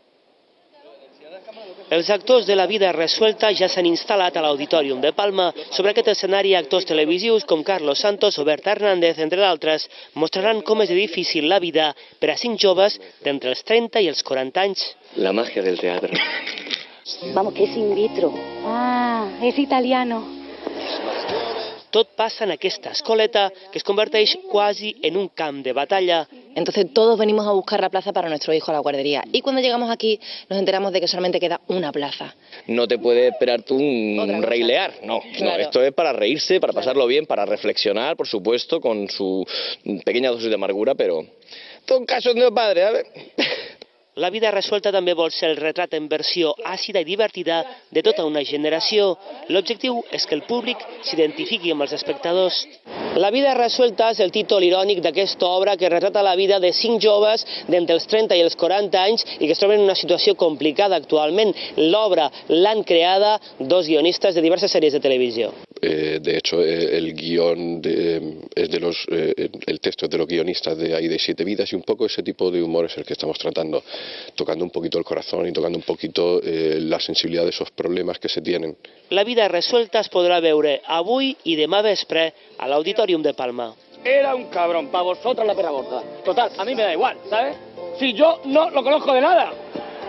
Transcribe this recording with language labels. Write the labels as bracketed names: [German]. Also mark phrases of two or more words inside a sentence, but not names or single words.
[Catalan] Els actors de La vida resuelta ja s'han instal·lat a l'Auditorium de Palma. Sobre aquest escenari, actors televisius com Carlos Santos o Berta Hernández, entre d'altres, mostraran com és de difícil la vida per a 5 joves d'entre els 30 i els 40 anys. [Spanish] La magia del teatro. Vamos, que es in vitro. Ah, es italiano. [Catalan] Tot passa en aquesta escoleta que es converteix quasi en un camp de batalla. [Spanish] Entonces todos venimos a buscar la plaza para nuestro hijo a la guardería. Y cuando llegamos aquí nos enteramos de que solamente queda una plaza. No te puede esperar tú un reilear, no. Claro. No, esto es para reírse, para pasarlo bien, para reflexionar, por supuesto, con su pequeña dosis de amargura, pero... Son casos de padre, ¿sabes? [Catalan] La vida resuelta també vol ser el retrat en versió àcida i divertida de tota una generació. L'objectiu és que el públic s'identifiqui amb els espectadors. La vida resuelta és el títol irònic d'aquesta obra que retrata la vida de 5 joves d'entre els 30 i els 40 anys i que es troben en una situació complicada actualment. L'obra l'han creada 2 guionistes de diverses sèries de televisió. [Spanish] De hecho, el guión el texto es de los guionistas de Aida y Siete vidas y un poco ese tipo de humor es el que estamos tratando, tocando un poquito el corazón y tocando un poquito la sensibilidad de esos problemas que se tienen. [Catalan] La vida resuelta es podrà veure avui i demà vespre a l'Auditorium de Palma. [Spanish] Era un cabrón, para vosotros la pera gorda. Total, a mí me da igual, ¿sabes? Si yo no lo conozco de nada.